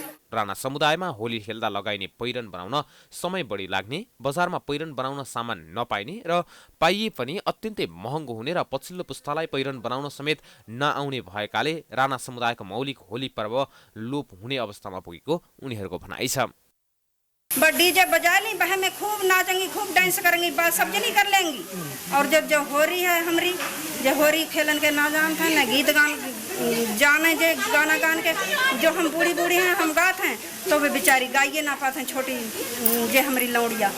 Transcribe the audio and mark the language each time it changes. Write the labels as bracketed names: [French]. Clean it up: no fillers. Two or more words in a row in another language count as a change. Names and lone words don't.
[Nepali] राणा समुदायमा होली खेल्दा लगाइने पहिरन बनाउन समय बढी लाग्ने, बजारमा पहिरन बनाउन सामान नपाइने र पाइए पनि अत्यन्तै महँगो हुने र पछिल्लो पुस्तालाई पहिरन बनाउन समेत नआउने भएकाले राणा समुदायको मौलिक होली पर्व लोप हुने अवस्थामा पुगेको उनीहरूको भनाइ छ। [Hindi] डीजे बजा ली, वह में खूब नाचेंगी, खूब डांस करेंगी, बात सब जनी कर लेंगी। और जो होरी है हमारी, जो होरी खेलन के ना जानते हैं, ना गीत गान जाने, जे गाना गान के जो हम बूढ़ी बूढ़ी हैं हम गाते हैं, तो वे बेचारी गाइए ना पाते हैं, छोटी जे हमारी लौड़िया।